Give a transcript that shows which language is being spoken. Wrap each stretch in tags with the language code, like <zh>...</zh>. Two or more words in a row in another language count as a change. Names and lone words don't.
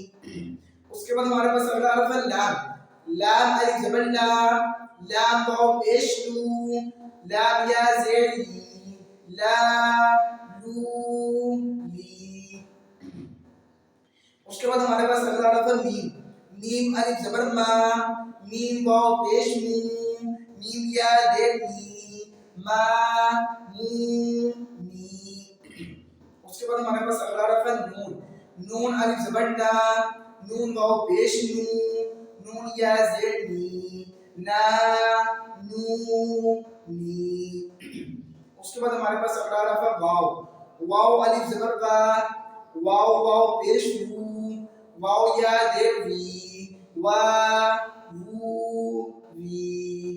<ur>اس کے بعد ہمارے پاس اگلا حرف ہے لام لام الف زبر لا لام واو پیش لو لام یا زیر لی لا لو لی. اس کے بعد ہمارے پاس اگلا حرف ہے میم میم الف زبر ما میم واو پیش مو میم یا زیر می ما مو می. اس کے بعد ہمارے پاس اگلا حرف ہے نون نون الف زبر نا نون واو پیش نو نون یا زیر نی نا نو نی. اس کے بعد ہمارے پاس اگلا حرف ہے واو واو الف زبر وا واو واو پیش وو واو یا زیر وی وا وو وی.</ur>